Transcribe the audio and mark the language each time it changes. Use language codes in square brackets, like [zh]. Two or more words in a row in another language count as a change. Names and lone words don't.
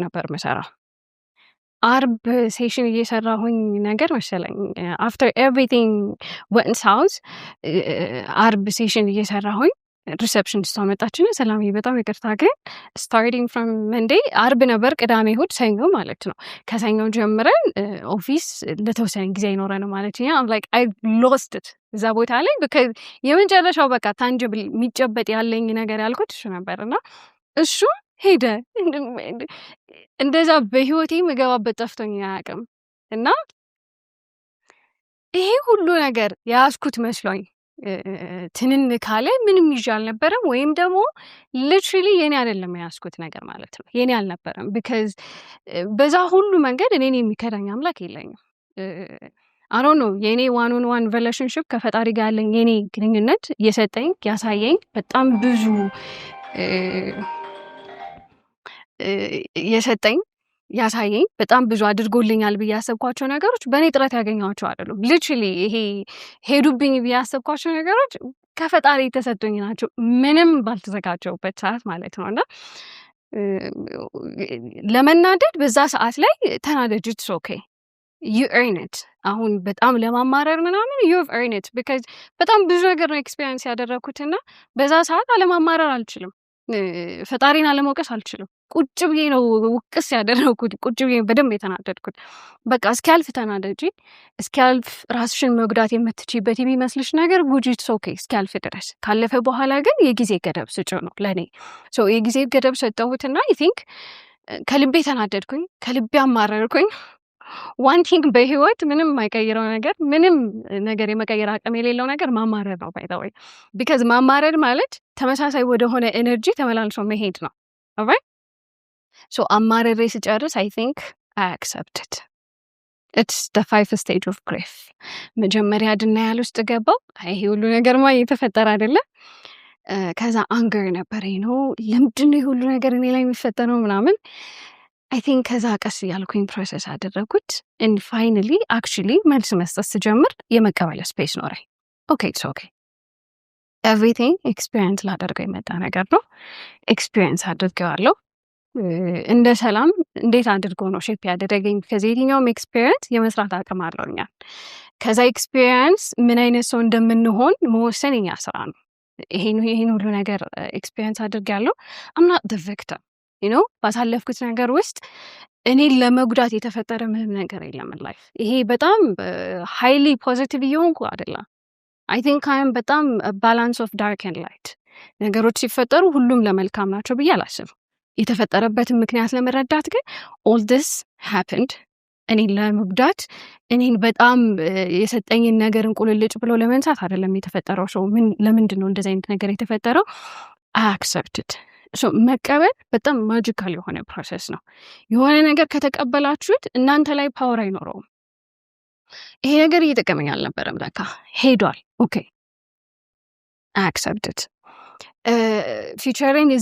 [am] ነበር ምሰራው። አርብ ሴሽን እየሰራሁኝ ነገር መሰለኝ [en] after everything went south [am] አርብ ሴሽን እየሰራሁኝ ሪሴፕሽኒስቷ መጣችና ሰላምዬ በጣም ይቅርታ ግን [en] starting from Monday [am] አርብ ነበር ቅዳሜ እሑድ ሰኞ ማለት ነው ከሰኞ ጀምረን ኦፊስ ለተወሰነ ጊዜ አይኖረንም ማለት ነው። [en] I'm like I lost it [am] እዛ ቦታ ላይ because የመጨረሻው በቃ ታንጅብል የሚጨበጥ ያለኝ ነገር ያልኩት እሱ ነበርና እሱ ሄደ። እንደዛ በህይወቴ ምገባበት ጠፍቶኝ አያውቅም እና ይሄ ሁሉ ነገር ያስኩት መስሎኝ ትንን ካለ ምንም ይዤ አልነበረም ወይም ደግሞ ሊትራሊ የኔ አይደለም ያስኩት ነገር ማለት ነው የኔ አልነበረም because በዛ ሁሉ መንገድ እኔን የሚከዳኝ አምላክ የለኝም። [en] I don't know [am] የኔ [en] one on one relationship [am] ከፈጣሪ ጋር ያለኝ የኔ ግንኙነት የሰጠኝ ያሳየኝ በጣም ብዙ የሰጠኝ ያሳየኝ በጣም ብዙ አድርጎልኛል ብዬ ያሰብኳቸው ነገሮች በእኔ ጥረት ያገኘኋቸው አይደሉም። ሊትራሊ ይሄ ሄዱብኝ ብዬ ያሰብኳቸው ነገሮች ከፈጣሪ የተሰጡኝ ናቸው ምንም ባልተዘጋጀሁበት ሰዓት ማለት ነው። እና ለመናደድ በዛ ሰዓት ላይ ተናደጅ [en] it's okay you earn it [am] አሁን በጣም ለማማረር ምናምን [en] you've earned it [am] because በጣም ብዙ ነገር ነው ኤክስፒሪየንስ ያደረኩትና በዛ ሰዓት አለማማረር አልችልም። ፈጣሪን አለመውቀስ አልችልም። ቁጭ ብዬ ነው ውቅስ ያደረኩት ቁጭ ብዬ በደንብ የተናደድኩት። በቃ እስኪያልፍ ተናደጂ እስኪያልፍ ራስሽን መጉዳት የምትችይበት የሚመስልሽ ነገር ጉጂት ኦኬ እስኪያልፍ ድረስ ካለፈ በኋላ ግን የጊዜ ገደብ ስጪው ነው ለኔ ሶ የጊዜ ገደብ ሰጠሁትና [en] I think [am] ከልቤ ተናደድኩኝ ከልቤ አማረርኩኝ። [en] one thing [am] በህይወት ምንም የማይቀይረው ነገር ምንም ነገር የመቀየር አቅም የሌለው ነገር ማማረር ነው [en] by the way [am] because ማማረር ማለት ተመሳሳይ ወደሆነ ኤነርጂ ተመላልሶ መሄድ ነው [en] alright so [am] አማረሬ ስጨርስ [en] I think I accepted it's the 5 stage of grief [am] መጀመሪያ denial ውስጥ ገባው ይሄ ሁሉ ነገርማ እየተፈጠረ አይደለ ከዛ አንገር ነበር ለምንድነው ሁሉ ነገር እኔ ላይ የሚፈጠረው ምናምን [en] I think [am] ከዛ ቀስ ያልኩኝ ፕሮሰስ አደረኩት [en] and finally actually [am] መልስ መስጠት ስጀምር የመቀበል ስፔስ ኖረኝ። [en] okay it's okay everything experience [am] ላደርገው የመጣ ነገር ነው ኤክስፒሪየንስ አድርጌዋለሁ። እንደ ሰላም እንዴት አድርጎ ነው ሼፕ ያደረገኝ ከዚህኛውም ኤክስፒሪየንስ የመስራት አቅም አለውኛል። ከዛ ኤክስፒሪየንስ ምን አይነት ሰው እንደምንሆን መወሰን የኛ ስራ ነው። ይሄን ሁሉ ነገር ኤክስፒሪየንስ አድርጌያለሁ [en] I'm not the [am] victim ባሳለፍኩት ነገር ውስጥ እኔን ለመጉዳት የተፈጠረ ምንም ነገር የለም ላይፍ ይሄ በጣም ሃይሊ ፖዚቲቭ እየሆንኩ አይደለም። [en] I think I am [am] በጣም [en] balance of dark and light [am] ነገሮች ሲፈጠሩ ሁሉም ለመልካም ናቸው ብዬ አላስብም። የተፈጠረበትን ምክንያት ለመረዳት ግን [en] all this happened [am] እኔን ለመጉዳት እኔን በጣም የሰጠኝን ነገር እንቁልልጭ ብሎ ለመንሳት አይደለም የተፈጠረው። ሰው ለምንድን ነው እንደዚህ አይነት ነገር የተፈጠረው? አክሰፕትድ መቀበል በጣም ማጂካል የሆነ ፕሮሰስ ነው። የሆነ ነገር ከተቀበላችሁት እናንተ ላይ ፓወር አይኖረውም። ይሄ ነገር እየጠቀመኝ አልነበረም፣ ለካ ሄዷል። [en] OK accepted future